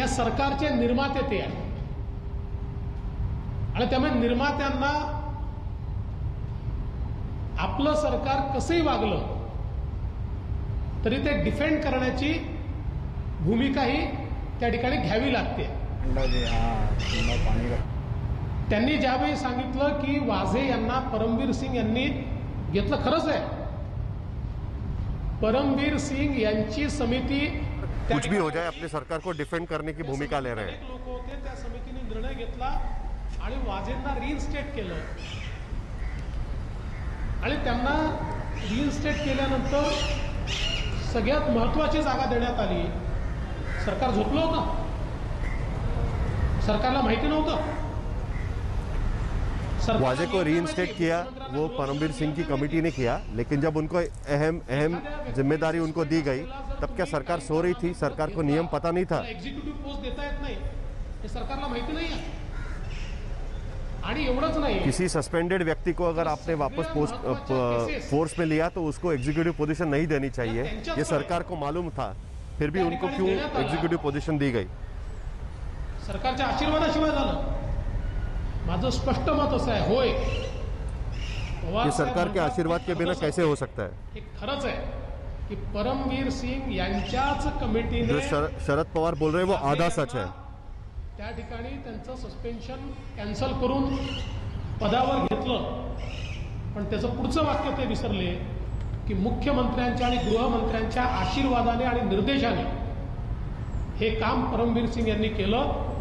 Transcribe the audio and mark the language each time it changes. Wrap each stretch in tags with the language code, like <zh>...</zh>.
<mr>या सरकारचे निर्माते ते आहेत, आणि त्यामुळे निर्मात्यांना आपलं सरकार कसंही वागलं तरी ते डिफेंड करण्याची भूमिका ही त्या ठिकाणी घ्यावी लागते। त्यांनी ज्यावेळी सांगितलं की वाझे यांना परमवीर सिंग यांनी घेतलं, खरंच आहे, परमवीर सिंग यांची समिती</mr> <hi>कुछ भी हो जाए अपने सरकार को डिफेंड करने की भूमिका ले रहे हैं.</hi> <mr>अनेक लोक होते, त्या समितीने निर्णय घेतला आणि वाजेंना रिइन्स्टेट केलं आणि त्यांना रिइन्स्टेट केल्यानंतर सगळ्यात महत्त्वाची जागा देण्यात आली. सरकार झोपलं होतं, सरकारला माहिती नव्हतं.</mr> <hi>वाजे को रीइंस्टेट किया वो परमवीर सिंह की कमेटी ने किया, लेकिन जब उनको अहम जिम्मेदारी उनको दी गई तब क्या सरकार सो रही थी? सरकार को नियम पता नहीं था?</hi> <mr>एक्झिक्युटिव्ह पोस्ट देता येत नाही हे सरकारला माहिती नाही आहे. आणि एवढंच नाही,</mr> <hi>किसी सस्पेंडेड व्यक्ति को अगर आपने वापस फोर्स में लिया तो उसको एग्जीक्यूटिव पोजीशन नहीं देनी चाहिए. ये सरकार को मालूम था, फिर भी उनको क्यों एग्जीक्यूटिव पोजीशन दी गई?</hi> <mr>सरकारच्या आशीर्वादाशिवाय झालं. माझं स्पष्ट मत असं आहे, होय</mr> <hi>ये सरकार के आशीर्वाद के बिना कैसे हो सकता है?</hi> <mr>हे खरंच आहे की परमवीर सिंग यांच्याच कमिटीने</mr> <hi>जो शरद पवार बोल रहे हैं वो आधा सच है.</hi> <mr>त्या ठिकाणी त्यांचं सस्पेन्शन कॅन्सल करून पदावर घेतलं. पण त्याचं पुढचं वाक्य ते विसरले की मुख्यमंत्र्यांच्या आणि गृहमंत्र्यांच्या आशीर्वादाने आणि निर्देशाने हे काम परमवीर सिंग यांनी केलं.</mr>